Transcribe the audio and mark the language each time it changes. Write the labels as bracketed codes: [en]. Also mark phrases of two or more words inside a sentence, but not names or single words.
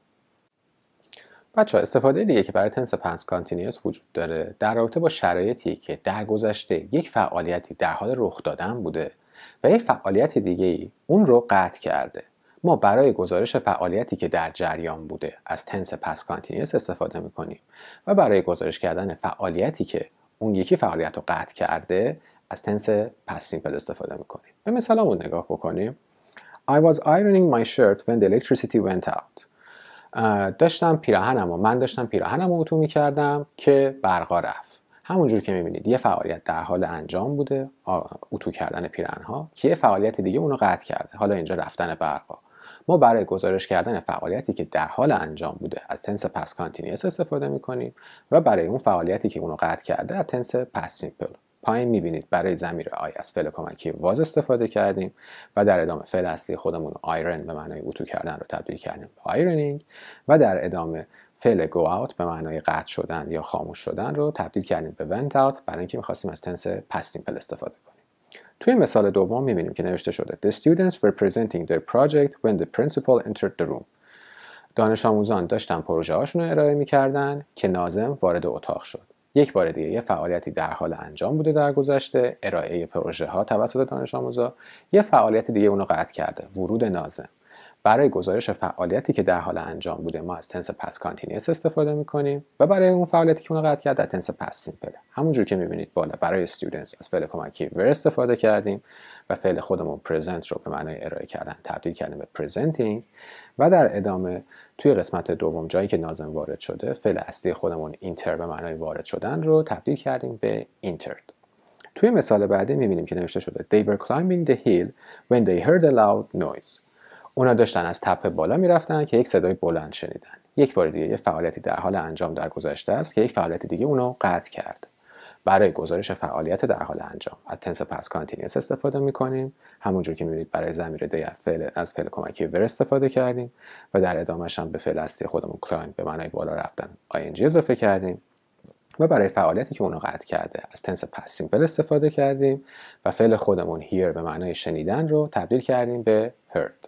[fa] بچه‌ها استفاده دیگه که برای [en] tense past continuous [fa] وجود داره در رابطه با شرایطی که در گذشته یک فعالیتی در حال رخ دادن بوده و یک فعالیت دیگه‌ای اون رو قطع کرده. ما برای گزارش فعالیتی که در جریان بوده از [en] tense past continuous [fa] استفاده می‌کنیم و برای گزارش کردن فعالیتی که اون یکی فعالیت رو قطع کرده از [en] tense past simple [fa] استفاده می‌کنیم. به مثالمون نگاه بکنیم. [en] I was ironing my shirt when the electricity went out. [fa] من داشتم پیراهنم رو اتو میکردم که برقا رفت. همونجور که میبینید یه فعالیت در حال انجام بوده، اتو کردن پیراهن‌ها، که یه فعالیت دیگه اونو قطع کرده، حالا اینجا رفتن برقا. ما برای گزارش کردن فعالیتی که در حال انجام بوده از [en] tense past continuous [fa] استفاده میکنیم و برای اون فعالیتی که اونو قطع کرده از [en] tense past simple. [fa] پایین میبینید برای ضمیر آی از فعل کمکی was استفاده کردیم و در ادامه فعل اصلی خودمون iron به معنای اتو کردن رو تبدیل کردیم به ironing و در ادامه فعل [en] go out [fa] به معنای قطع شدن یا خاموش شدن رو تبدیل کردیم به [en] went out [fa] برای اینکه می‌خواستیم از [en] tense past simple [fa] استفاده کنیم. توی مثال دوم میبینیم که نوشته شده [en] The students were presenting their project when the principal entered the room. [fa] دانش آموزان داشتن پروژه هاشون رو ارائه می‌کردن که ناظم وارد اتاق شد. یک بار دیگه یه فعالیتی در حال انجام بوده در گذشته، ارائه پروژه ها توسط دانش آموزا، یه فعالیت دیگه اونو قطع کرده، ورود ناظم. برای گزارش فعالیتی که در حال انجام بوده ما از [en] tense past continuous [fa] استفاده میکنیم و برای اون فعالیتی که اونو قطع کرده [en] tense past simple. [fa] همونجور که میبینید بالا برای students از فعل کمکی were استفاده کردیم و فعل خودمون present رو به معنای ارائه کردن تبدیل کردیم به presenting و در ادامه توی قسمت دوم جایی که ناظم وارد شده فعل اصلی خودمون enter به معنای وارد شدن رو تبدیل کردیم به entered. توی مثال بعدی میبینیم که نوشته شده [en] They were climbing the hill when they heard a loud noise. [fa] اونا داشتن از تپه بالا میرفتن که یک صدای بلند شنیدن. یک بار دیگه یه فعالیتی در حال انجام در گذشته است که یک فعالیت دیگه اونو قطع کرد. برای گزارش فعالیت در حال انجام از [en] tense past continuous [fa] استفاده میکنیم. همونجور که میبینید برای ضمیر دی از فعل کمکی were استفاده کردیم و در ادامهش هم به فعل اصلی خودمون climb به معنای بالا رفتن ing اضافه کردیم و برای فعالیتی که اونو قطع کرده از [en] tense past simple [fa] استفاده کردیم و فعل خودمون hear به معنای شنیدن رو تبدیل کردیم به heard.